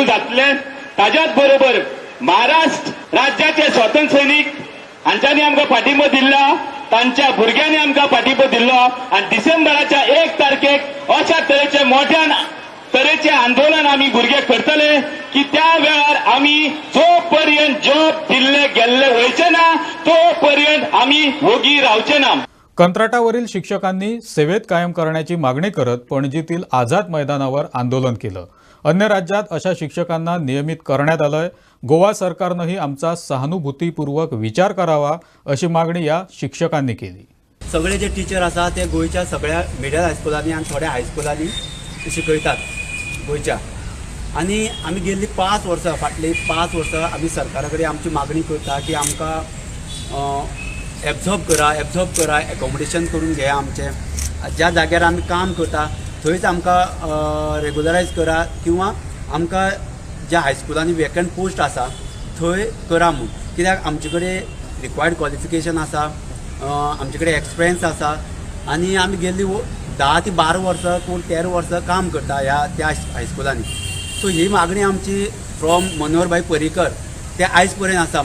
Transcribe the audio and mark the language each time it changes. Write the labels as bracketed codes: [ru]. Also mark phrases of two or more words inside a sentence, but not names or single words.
[kok] जातलें ताच्याच बरोबर महाराष्ट्र राज्याचे स्वातंत्र्य सैनिक हांच्यांनी आमकां पाठिंबो दिला तांच्या भुरग्यांनी आमकां पाठिंबो दिल्लो आनी डिसेंबराच्या 1 तारखेक अशा तरेचे मोठ्या तरेचे आंदोलन आमी भुरगे करतले की त्या वेळार आमी जो पर्यंत जॉब दिल्ले गेल्ले वयचे ना तो पर्यंत आमी वोगी रावचे ना [mr] कंत्राटावरील शिक्षकांनी सेवेत कायम करण्याची मागणी करत पणजीतील आझाद मैदानावर आंदोलन केलं अन्य राज्यात अशा शिक्षकांना नियमित करण्यात आलंय गोवा सरकारनंही आमचा सहानुभूतीपूर्वक विचार करावा अशी मागणी या शिक्षकांनी केली [kok] सगळे जे टीचर आसा ते गोयच्या सगळ्या मिडल हायस्कुलांनी आणि थोड्या हायस्कुलांनी शिकयतात गोयच्या आणि आमी गेल्ली 5 वर्सां फाटली 5 वर्सां आमी सरकारा कडेन आमची मागणी करता की आमकां एब्झॉर्ब करा एकोमोडेशन करून घेया आमचे ज्या जाग्यार आमी काम करता थंयच आमकां रेगुलरायज करा किंवा आमकां ज्या हायस्कुलांनी [en] vacant post [kok] आसा थंय करा म्हूण कित्याक आमचे कडेन [en] required qualification [kok] आसा आमचे कडेन एक्सपिरियन्स आसा आनी आमी गेल्ली 10 ते 12 वर्सां कोण 13 वर्सां काम करता ह्या त्या हायस्कुलांनी सो ही मागणी आमची फ्रॉम मनोहरभाई पर्रीकर ते आयज पर्यंत आसा